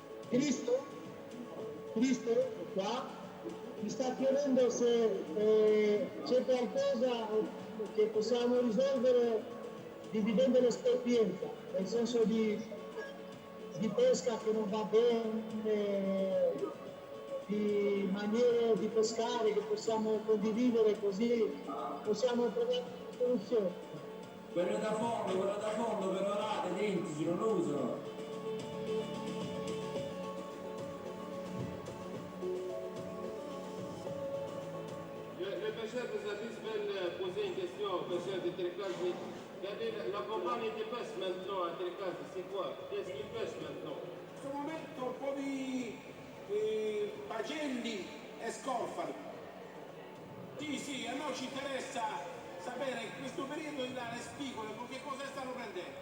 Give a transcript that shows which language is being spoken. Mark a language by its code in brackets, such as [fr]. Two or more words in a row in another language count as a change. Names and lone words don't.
[it] Cristo è qua, mi sta chiedendo se c'è qualcosa che possiamo risolvere dividendo l'esperienza, nel senso di pesca che non va bene, di maniere di pescare che possiamo condividere, così possiamo trovare una soluzione. Quello da fondo, per orate, identici, non lo usano. [fr] Le pêcheurs de service veulent poser une question aux pêcheurs de tricage. La compagnie de pêche maintenant à tricage, c'est quoi? Qu'est-ce qu'ils pêchent maintenant? [it] In questo momento un po' di pagelli e scorfali. Sì, a noi ci interessa sapere in questo periodo le spigole con che cosa stanno prendendo.